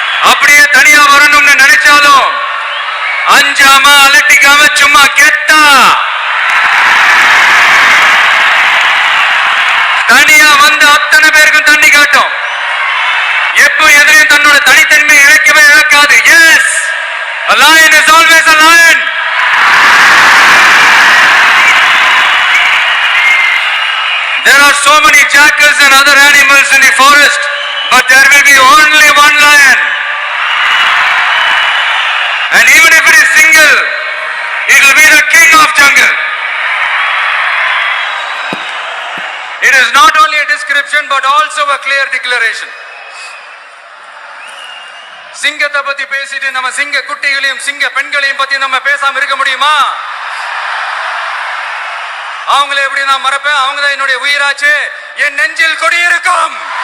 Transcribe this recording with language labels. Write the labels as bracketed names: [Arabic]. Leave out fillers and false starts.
[Tamil] அப்படியே தனியா வரணும்னு நினைச்சாலும் அஞ்சாம அலட்டிக்காம சும்மா கெத்தா தனியா வந்து அத்தனை பேருக்கும் தண்ணி காட்டும். எப்போ எதிரையும் தன்னோட தனித்தன்மை இழக்கவே இழக்காது. [English] Yes, a lion is always a lion. There are so many jackals and other animals in the forest, but there will be only one lion. And even if it is single, it will be the king of jungle. It is not only a description but also a clear declaration. [Tamil] சிங்கத்தை பத்தி பேசிட்டு நம்ம சிங்க குட்டிகளையும் சிங்க பெண்களையும் பத்தி நம்ம பேசாம இருக்க முடியுமா? அவங்களை எப்படி நான் மறப்பேன்? அவங்க தான் என்னுடைய உயிராச்சு. என் நெஞ்சில் கொடியிருக்கும்.